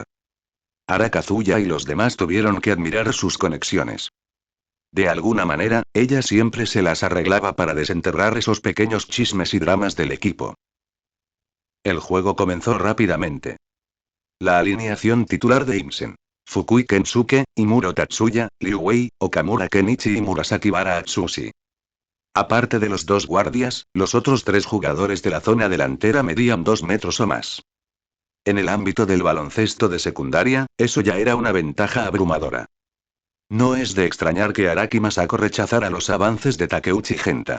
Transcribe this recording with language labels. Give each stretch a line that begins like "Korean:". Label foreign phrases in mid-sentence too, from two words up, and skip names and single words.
Spanish: Arakazuya y los demás tuvieron que admirar sus conexiones. De alguna manera, ella siempre se las arreglaba para desenterrar esos pequeños chismes y dramas del equipo. El juego comenzó rápidamente. La alineación titular de Imsen: Fukui Kensuke, Imuro Tatsuya, Liu Wei, Okamura Kenichi y Murasaki Bara Atsushi. Aparte de los dos guardias, los otros tres jugadores de la zona delantera medían 2 metros o más. En el ámbito del baloncesto de secundaria, eso ya era una ventaja abrumadora. No es de extrañar que Araki Masako rechazara los avances de Takeuchi Genta.